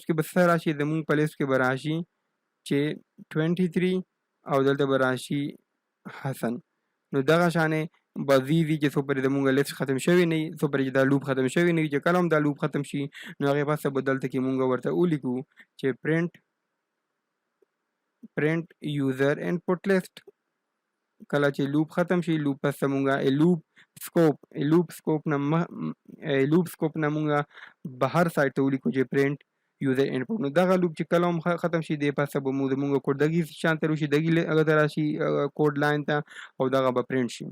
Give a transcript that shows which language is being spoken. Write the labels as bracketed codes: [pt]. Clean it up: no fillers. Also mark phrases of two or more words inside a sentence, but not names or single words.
[ps] کې به څه راشي زمونږ په لیست کې به راشي چې 23 او دلته به راشي حسن نو دغه شانې به زیږي چې څو پرې زمونږ لیست ختم شوی نه وي څو پرې چې دا لوپ ختم شوی نه وي چې کله هم دا لوپ ختم شي نو هغې پاسه به دلته کې مونږ ورته ولیکو چې [en] print user input list [ps] کله چې لوپ ختم شي لوپ پس مونږه [en] loop scope [ps] نه مونږه بهر سایت ته ولیکو چې [en] print user input. [ps] نو دغه لوپ چې کله هم ختم شي د پس به مونږ کوډ دغه شان تر شي دغه هغه راشي [en] code line [ps] ته او دغه به پرنٹ شي.